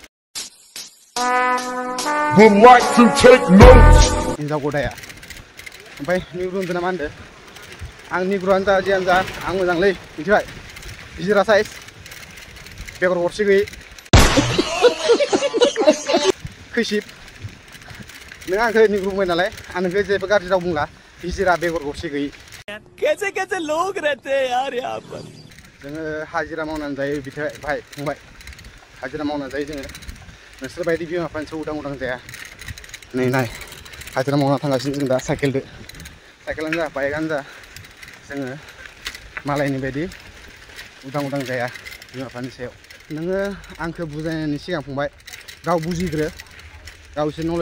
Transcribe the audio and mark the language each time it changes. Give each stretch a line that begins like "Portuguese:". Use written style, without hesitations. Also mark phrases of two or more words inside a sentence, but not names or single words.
Bodo: हिन्जाव गदाया ओमफ्राय निग्रु होनदों ना मा होनदों आं निग्रुआनो जा जियानो जा आं मोजांलै मिथिबाय गिदिरा साइज बेगर गरसे गैयै खैसिब नों आंखौ निग्रुबाय नालाय आं नोंखौ जेबो गाज्रि राव बुंला हिजिरा बेगर गरसे गैयि
Hindi: कैसे कैसे लोग रहते हैं यार यहाँ पर
Bodo: जोङो हाजिरा मावनानै जायो बिथाय भाइ फंबाय हाजिरा मावनानै जायो जोङो नोंसोर बायदि बिमा बिफानिसो उदां उदां जाया नै नाय हाजिरा मावना थांगासिनो जों दा साइकेलानो जा बाइकआनो जा जोङो मालायनि बायदि उदां उदां जाया बिमा बिफानि सायाव नोङो आंखौ बुजायनायनि सिगां फंबाय गाव बुजिग्रो गाव एसे नलेज